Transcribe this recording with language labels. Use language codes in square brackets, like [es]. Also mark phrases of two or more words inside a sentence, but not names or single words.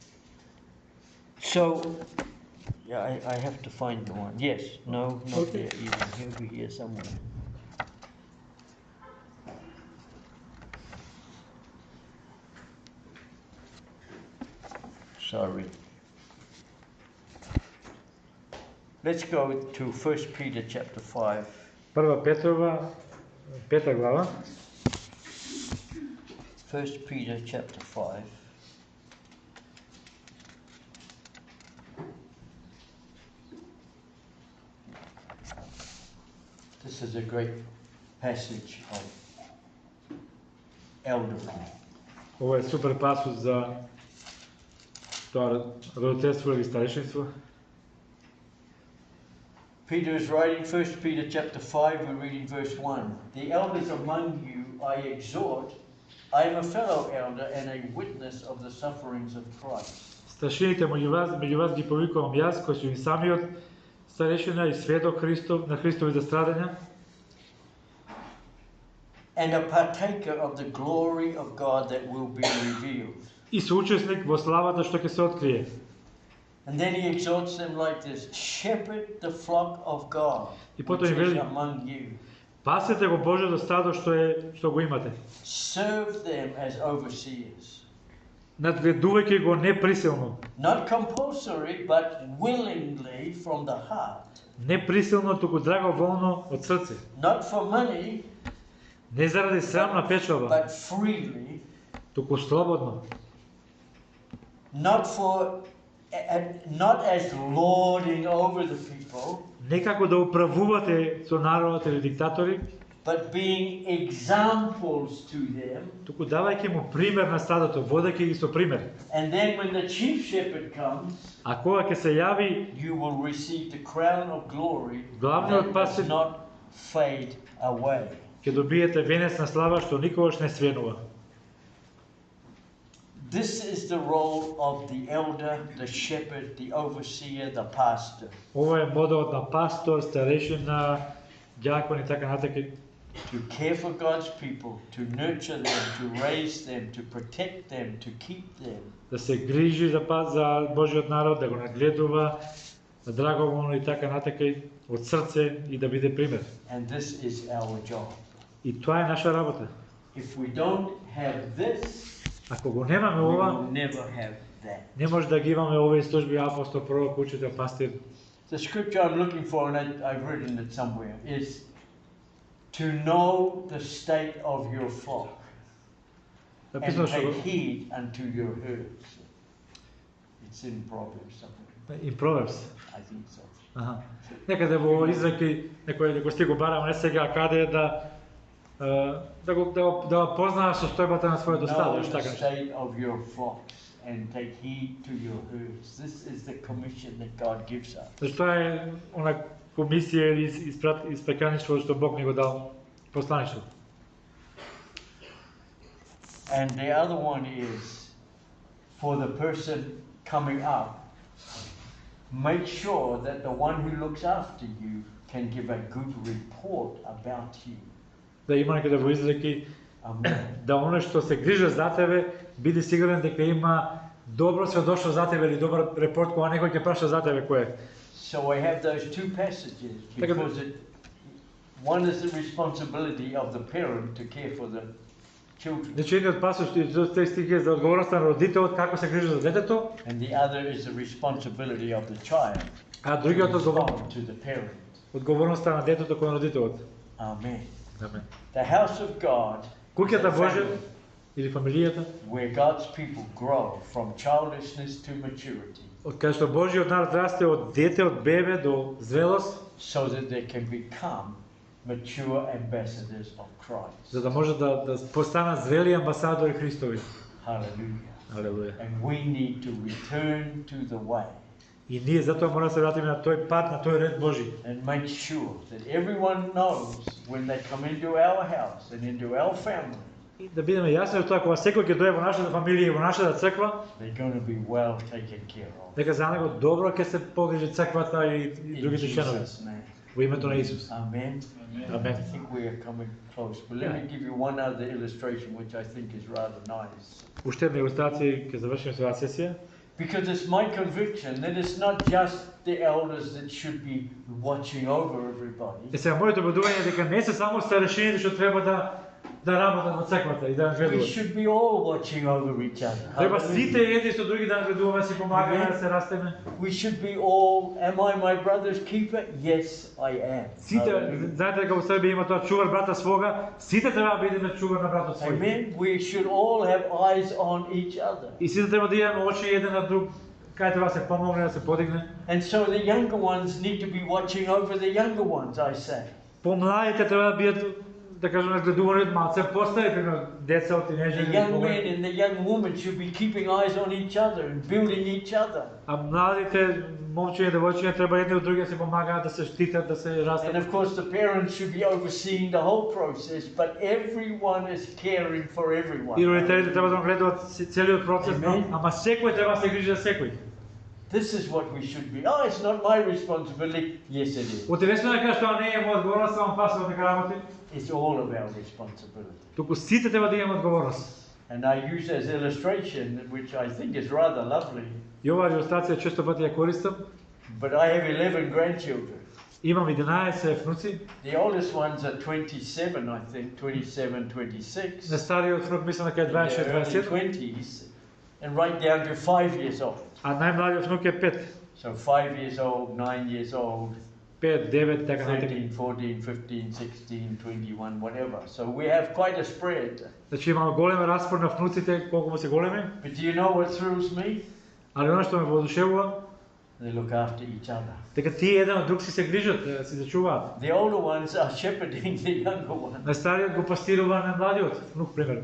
[en] So, yeah, I have to find the one. Yes, no, not Okay. there even. Over here somewhere. Sorry. Let's go to 1 Peter chapter 5. [mk] Прва Петрова, 5 глава. [en] 1 Peter chapter 5. This is a great passage of elderly. [mk] Ова е супер пасус за тоа родителство или старешинство. [en] Peter is writing 1 Peter chapter 5, we're reading verse 1. The elders among you I exhort, I am a fellow elder and a witness of the sufferings of Christ. [mk] Старшините меѓу вас ги повикувам јас, кој сум и самиот старешина и сведок Христов на Христовите страдања, [en] And a partaker of the glory of God that will be revealed. [mk] и соучесник во славата што ќе се открие. [en] And then he exhorts them like this: shepherd the flock of God, [mk] И [en] which [mk] потоа им [en] is [mk] вели: [en] among you. [mk] Пасете го Божјото стадо што го имате. [en] Serve them as overseers. [mk] Надгледувајќи го неприсилно, [en] Not compulsory, but willingly from the heart. [mk] неприсилно, туку драговолно од срце. [en] Not for money, [mk] Не заради срамна печалба, [en] but freely. [mk] туку слободно. [en] Not as lording over the people, [mk] Не како да управувате со народот или диктатори, [en] but being examples to them. [mk] туку давајќи му пример на стадото, водејќи ги со пример. [en] And then when the chief shepherd comes, [mk] А кога ќе се јави [en] you will receive the crown of glory [mk] Главниот [en] that [mk] пастир- [en] does not fade away. [mk] ќе добиете венец на слава што никогаш не свенува. [en] This is the role of the elder, the shepherd, the overseer, the pastor. [mk] Ова е моделот на пастор, старешина, ѓакон и така натака. [en] To care for God's people, to nurture them, to raise them, to protect them, to keep them. [mk] Да се грижи за Божиот народ, да го нагледува, да драговолно и така натака од срце и да биде пример. [en] And this is our job. [mk] И тоа е наша работа. [en] If we don't have this, [mk] Ако го немаме [en] we [mk] ова, [en] will never have that. [mk] не може да ги имаме овие служби апостол, пророк, учител, пастир. [en] The scripture I'm looking for, and I've written it somewhere, is to know the state of your flock and [mk] Написано што [en] take heed unto your herds. It's in Proverbs somewhere. in Proverbs. I think so. Аха. [mk] Некаде во Израки некој стих го барам, не сега каде е да го познаеш состојбата на своето стадо, [en] Know [mk] што [en] the [mk] така. [en] state of your flocks and take heed to your herds. This is the commission that God gives us. [mk] Зашто тоа е она комисија или испекаништво што Бог ни го дал, послаништво. [en] And the other one is for the person coming up, make sure that the one who looks after you can give a good report about you. [mk] Да има некаде во Израки [en] Amen. [mk] да оно што се грижа за тебе, биди сигурен дека има добро сведоштво за тебе или добар репорт кога некој ќе праша за тебе кој е. [en] So I have those two passages because one is the responsibility of the parent to care for the children, [mk] Значи едниот пасус што тој стих е за одговорноста на родителот како се грижи за детето, [en] and the other is the responsibility of the child [mk] а [en] to [mk] другиот [en] respond to the parent. [mk] одговорноста на детето кон родителот. [en] Amen. [mk] Амен. [en] The house of God is [mk] Куќата [en] a [mk] Божја [en] family [mk] или фамилијата, [en] where God's people grow from childishness to maturity, [mk] од кај што Божјиот народ расте од дете, од бебе до зрелост, [en] so that they can become mature ambassadors of Christ. [mk] за да може да постанат зрели амбасадори Христови. [en] Hallelujah. [mk] Алелуја. [en] And we need to return to the way. [mk] И ние затоа мора да се вратиме на тој пат, на тој ред Божи. [en] and make sure that everyone knows when they come into our house and into our family, [mk] И да бидеме јасни од тоа кога секој ќе дојде во нашата фамилија и во нашата црква, [en] they're going to be well taken care of. [mk] дека за него добро ќе се погрижи црквата и [en] In [mk] другите членови. [en] Jesus' name. [mk] Во името на Исус. [en] Amen. I [mk] Амен. [en] think we are coming close, but let me give you one other illustration which I think is rather nice. [mk] Уште една илустрација ќе завршиме со оваа сесија. [en] Because it's my conviction that it's not just the elders that should be watching over everybody. [mk] Е сега моето убедување е дека не се само старешините што треба да работат во црквата и да [en] We [mk] гледуваат. [en] should be all watching over each other. [mk] Треба [en] Hallelujah. [mk] сите едни со други да гледуваме, да си помагаме, да се растеме. [en] We should be all, am I my brother's keeper? Yes, I am. [mk] Сите, [en] Hallelujah. [mk] знаете дека во Србија има тоа [sr] чувар брата свога, [mk] сите треба да бидеме чувар на братот свој. [en] Amen. We should all have eyes on each other. [mk] И сите треба да имаме очи еден на друг, кај треба да се помогне, да се подигне. [en] And so the younger ones need to be watching over the younger ones, I say. [mk] Помладите треба да бидат, да кажеме, гледувани од малце постари, пример, деца од [en] The [mk] тинејџери. [en] young men and the young women should be keeping eyes on each other and building each other. [mk] А младите момчиња и девојчиња треба едни од други да се помагаат, да се штитат, да се [en] And [mk] растат. [en] of course, the parents should be overseeing the whole process, but everyone is caring for everyone. [mk] И родителите треба да гледаат целиот процес, [en] Amen. [mk] ама секој треба да се грижи за секој. [en] This is what we should be. Oh, it's not my responsibility. Yes, it is. [mk] Утилесно е дека што не е моја одговорност, само пасува дека работи. [en] It's all of our responsibility. [mk] Туку сите треба да имаме одговорност. [en] And I use as illustration, which I think is rather lovely, [mk] И оваа илустрација често пати ја користам. [en] but I have 11 grandchildren. [mk] Имам 11 внуци. [en] The oldest ones are 27, I think, 27, 26. [mk] Најстариот внук мислам дека е [en] In their [mk] 26, [en] early [mk] 27, [en] 20s, and right down to 5 years old. [mk] а најмладиот внук е 5. [en] So 5 years old, 9 years old, [mk] 5, 9, така натаму. [en] 13, 14, 15, 16, 21, whatever. So we have quite a spread. [mk] Значи имаме голем распор на внуците, колку му се големи, [en] But do you know what thrills me? [mk] али она што ме воодушевува, [en] They look after each other. [mk] дека тие еден од друг си се грижат, си зачуваат. [en] The older ones are shepherding the younger ones. [mk] Најстариот го пастирува најмладиот внук, пример.